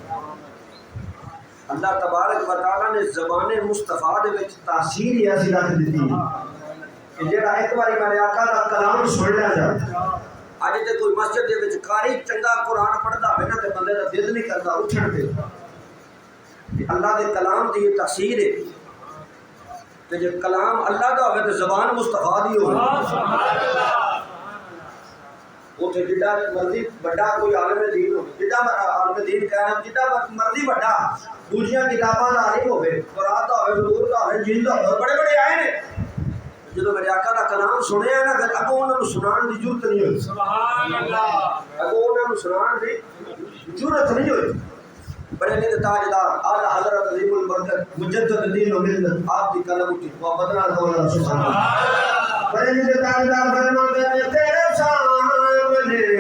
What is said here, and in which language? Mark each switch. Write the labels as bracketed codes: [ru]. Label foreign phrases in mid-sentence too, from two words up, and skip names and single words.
[ar] اللہ تبارک و تعالیٰ [pa] نے زبان مصطفیٰ دے وچ تاثیر ایسی رکھ دیتی کہ جڑا ایک باری میرے آقا دا کلام سن لیا جائے اج تے کوئی مسجد دے وچ قاری چنگا قرآن پڑھدا ہوے نا تے بندے دا دل نہیں کردا اٹھن تے کہ اللہ دے کلام دی یہ تاثیر ہے کہ جے کلام اللہ دا ہوے تے زبان مصطفیٰ دی ہوے اوتھے جڈا مرضی بڑا کوئی عالم دین ہو جڈا عالم دین کہنا جڈا مرضی بڑا دوسریاں کتاباں دا عالم ہوے قرآن دا ہوے حضور دا ہوے جن دا ہوے بڑے بڑے آئے نے جدو میرے آقا دا کلام سنیا نا پھر اگوں انہاں نوں سنان دی ضرورت نہیں ہوئی [ar] سبحان اللہ [pa] اگوں انہاں نوں سنان دی ضرورت نہیں ہوئی بڑے نے تاجدار اعلی حضرت عظیم البرکت مجدد دین و ملت آپ دی کلام کی محبت نال بولنا [ar] سبحان اللہ [pa] بڑے نے تاجدار [ur] فرماتے ہیں [pa] تیرے سامنے